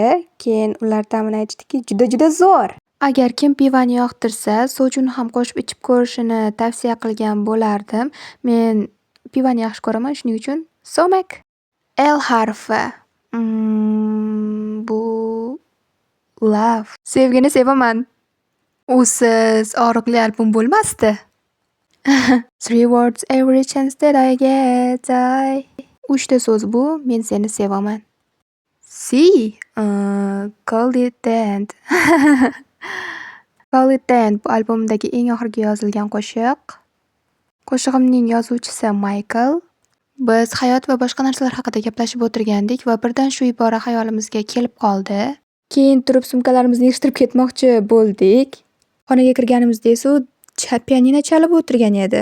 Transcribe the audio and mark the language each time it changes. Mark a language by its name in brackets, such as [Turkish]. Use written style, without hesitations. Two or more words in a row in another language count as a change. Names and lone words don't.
[Uzbek] Keyin ular ta'mini aytishdiki, juda zo'r. Agar kim pivani yoqtirsa, sochini ham qo'shib ichib ko'rishini tavsiya qilgan bo'lardim. Men pivani yaxshi ko'raman, shuning uchun so'mak. L harfi. Bu love. Sevgini sevaman. Usiz og'riqli albom bo'lmasdi. [English] 3 words every chance that I get. [Uzbek] 3 ta so'z bu, men seni sevaman. [English] See, call it that. Call it that [Uzbek] bu albomdagi eng oxirgi yozilgan qo'shiq. Qo'shig'imning yozuvchisi Michael. Biz hayot va boshqa narsalar haqida gaplashib o'tirgandik va birdan shu ibora hayolimizga kelib qoldi. Keyin turib sumkalarimizni yig'ishtirib ketmoqchi bo'ldik. Xonaga kirganimizda esa pianino chalib o'tirgan edi.